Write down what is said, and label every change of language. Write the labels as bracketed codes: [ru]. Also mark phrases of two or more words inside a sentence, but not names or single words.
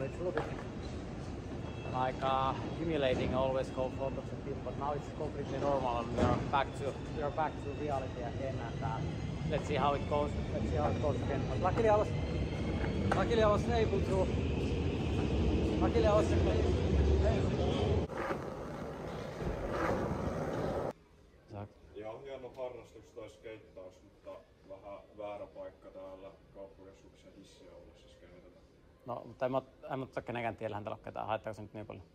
[en] It's a little bit like humiliating always go in front of the people, but now it's completely normal and we are back to reality again, and let's see how it goes. Again. But luckily I was able to. [fi] Ihan hieno harrastus toi skeittaus, mutta vähän väärä paikka täällä kauppakeskuksen hissiä ollessa skeitata. No, mutta en mä kenenkään tiellä häntä ole ketään. Haittaako se nyt niin paljon?